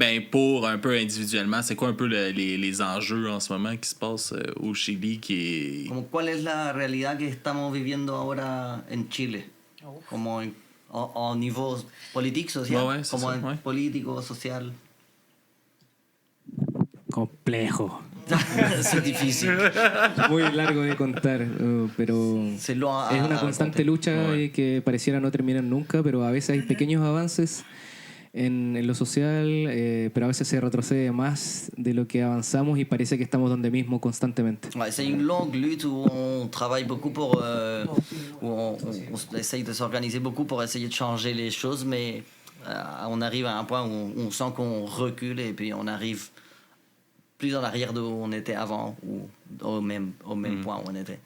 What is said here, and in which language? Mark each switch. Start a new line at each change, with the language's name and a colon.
French: Pour un peu individuellement, c'est quoi un peu les enjeux en ce moment qui se passent au Chili qui est...
Spanish: Como, ¿cuál es la realidad que estamos viviendo ahora en Chile? Como en
French: niveau politique,
Spanish: social, político, social. Complejo. Es difícil. Muy largo de contar, pero es una constante lucha que pareciera no terminar nunca, pero a veces hay pequeños avances en lo social, pero a veces se retrocede más de lo que avanzamos y parece que estamos donde mismo constantemente.
French: Ouais, c'est une longue lutte où on travaille beaucoup où on essaye de s'organiser beaucoup pour essayer de changer les choses, mais on arrive à un point où on sent qu'on recule et puis on arrive plus en arrière d'où on était avant ou au même point où on était.